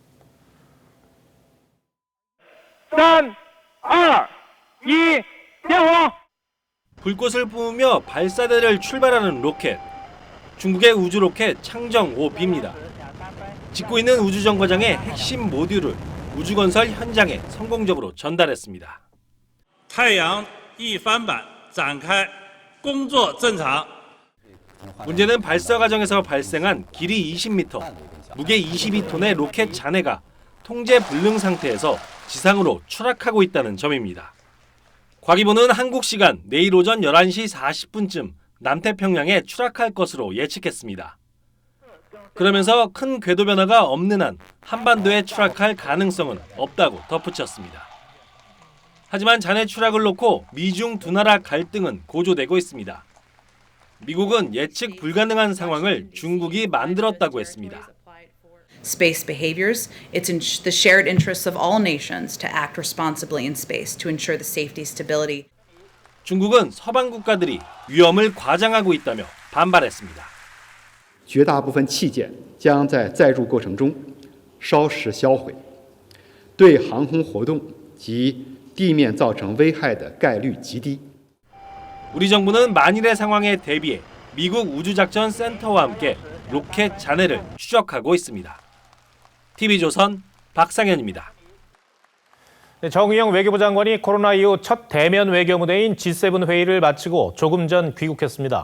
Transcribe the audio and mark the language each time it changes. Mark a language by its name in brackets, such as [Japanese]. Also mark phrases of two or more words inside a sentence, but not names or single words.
[Korean] 3, 2, 1, 대화! 불꽃을 뿜으며 발사대를 출발하는 로켓. 중국의 우주 로켓 창정5B입니다. 짓고 있는 우주정거장의 핵심 모듈을 우주건설 현장에 성공적으로 전달했습니다. [Chinese] 太阳一帆板展开工作正常 [Korean] 문제는 발사 과정에서 발생한 길이 20m, 무게 22톤의 로켓 잔해가 통제 불능 상태에서 지상으로 추락하고 있다는 점입니다. 과기부는 한국 시간 내일 오전 11시 40분쯤 남태평양에 추락할 것으로 예측했습니다. 그러면서 큰 궤도 변화가 없는 한 한반도에 추락할 가능성은 없다고 덧붙였습니다. 하지만 잔해 추락을 놓고 미중 두 나라 갈등은 고조되고 있습니다. 미국은 예측 불가능한 상황을 중국이 만들었다고 했습니다. [English] Space behaviors, it's in the shared interests of all nations to act responsibly in space to ensure the safety, stability. [Korean] 중국은 서방 국가들이 위험을 과장하고 있다며 반발했습니다. [Chinese] 绝大部分器件将在载入过程中烧蚀销毁，对航空活动及地面造成危害的概率极低。 [Korean] 우리 정부는 만일의 상황에 대비해 미국 우주작전 센터와 함께 로켓 잔해를 추적하고 있습니다. TV조선 박상현입니다. 정의용 외교부 장관이 코로나 이후 첫 대면 외교 무대인 G7 회의를 마치고 조금 전 귀국했습니다.